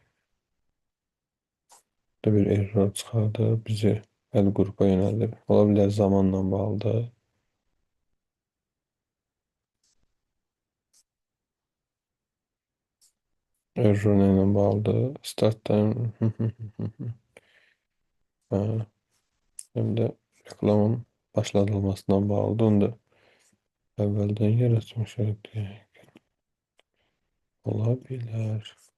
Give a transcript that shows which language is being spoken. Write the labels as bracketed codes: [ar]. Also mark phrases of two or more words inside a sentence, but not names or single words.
[az] Burada bir error çıxardı. Bizi əl qrupa yönəldir. Ola bilər zamanla bağlıdır. Error ilə bağlıdır. [en] Start time. [az] Hem de reklamın başlatılmasından bağlıdır. Onu da əvvəldən yaratmışıq deyək. Ola bilər.